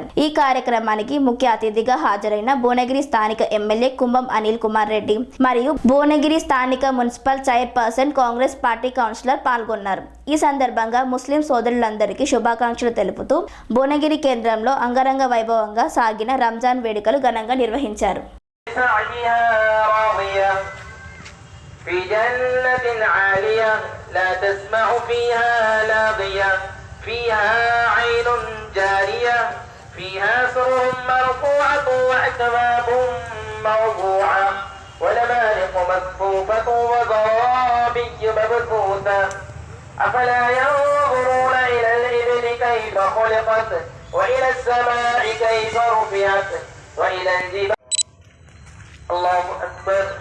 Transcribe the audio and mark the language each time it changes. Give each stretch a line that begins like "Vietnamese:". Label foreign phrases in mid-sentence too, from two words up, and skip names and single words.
Telugu: ఈ కార్యక్రమానికి ముఖ్య అతిథిగా హాజరైన భువనగిరి స్థానిక ఎమ్మెల్యే కుంభం అనిల్ కుమార్ రెడ్డి మరియు భువనగిరి స్థానిక మున్సిపల్ చైర్పర్సన్ కాంగ్రెస్ పార్టీ కౌన్సిలర్ పాల్గొన్నారు. ఈ సందర్భంగా ముస్లిం సోదరులందరికీ శుభాకాంక్షలు తెలుపుతూ భువనగిరి కేంద్రంలో అంగరంగ వైభవంగా సాగిన రంజాన్ వేడుకలు ఘనంగా నిర్వహించారు.
Arabic: في جنة عالية لا تسمع فيها لاغية فيها عين جارية فيها سرر مرفوعة وأكواب موضوعة ونمارق مصفوفة وزرابي مبثوثة أفلا ينظرون إلى الإبل كيف خلقت وإلى السماء كيف رفعت وإلى الجبال الله أكبر.